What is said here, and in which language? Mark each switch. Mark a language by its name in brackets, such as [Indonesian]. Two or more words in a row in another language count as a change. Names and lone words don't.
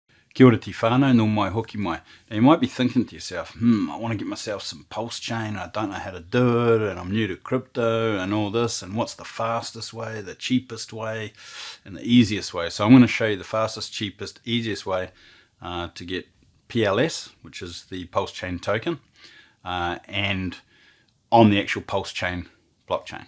[Māori] Kia ora te whānau, no mai hoki mai. [English] Now you might be thinking to yourself, I want to get myself some PulseChain, I don't know how to do it, and I'm new to crypto and all this, and what's the fastest way, the cheapest way, and the easiest way. So I'm going to show you the fastest, cheapest, easiest way to get PLS, which is the PulseChain token, and on the actual PulseChain blockchain.